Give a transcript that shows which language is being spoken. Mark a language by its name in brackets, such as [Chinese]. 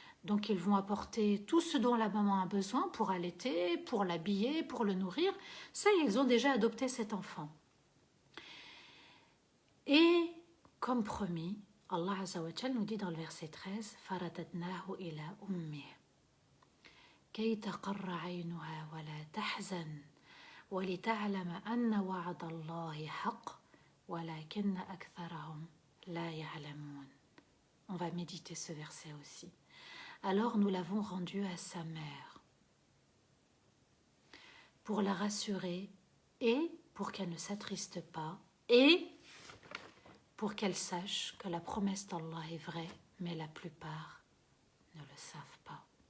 [French] Donc ils vont apporter tout ce dont la maman a besoin pour allaiter, pour l'habiller, pour le nourrir. Ça, ils ont déjà adopté cet enfant. Et comme promis, Allah Azza wa Jal nous dit dans le verset 13, [Arabic] فَرَدَدْنَاهُ إِلَى أُمِّهِ كَيْ تَقَرَّ عَيْنُهَا وَلَا تَحْزَنْ وَلِتَعْلَمَ أَنَّ وَعْدَ اللَّهِ حَقٌّ وَلَكِنَّ أَكْثَرَهُمْ لَا يَعْلَمُونَ. [French] On va méditer ce verset aussi. Alors nous l'avons rendu à sa mère pour la rassurer et pour qu'elle ne s'attriste pas et pour qu'elle sache que la promesse d'Allah est vraie, mais la plupart ne le savent pas.